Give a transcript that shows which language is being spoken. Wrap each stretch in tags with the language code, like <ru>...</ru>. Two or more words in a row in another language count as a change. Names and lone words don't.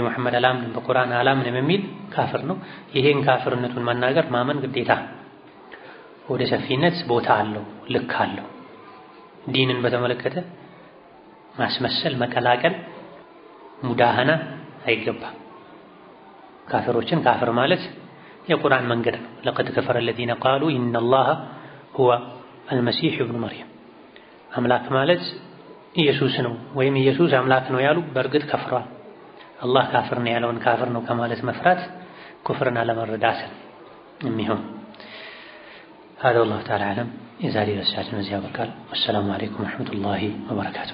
<am>መሐመድ አላምንም በቁርአን አላምንም የሚል ካፍር ነው። ይሄን ካፍርነቱን መናገር ማመን ግዴታ። ወደ ሰፊነት ቦታ አለው፣ ልክ አለው። ዲንን በተመለከተ ማስመሰል፣ መቀላቀል፣ ሙዳሃና አይገባም። ካፍሮችን ካፍር ማለት የቁርአን መንገድ ነው።</am> <ar>لقد كفر الذين قالوا ان الله هو المسيح ابن مريم</ar> <am>አምላክ ማለት ኢየሱስ ነው ወይም ኢየሱስ አምላክ ነው ያሉ በእርግጥ ከፍሯል። አላህ ካፍር ነው ያለውን ካፍር ነው ከማለት መፍራት ኩፍርን አለመረዳት የሚሆን</am> <ar>هذا والله تعالى أعلم.</ar> <am>የዛሬ ደርሳችን እዚህ ያበቃል።</am> <ar>وسلام عليكم ورحمة الله وبركاته።</ar>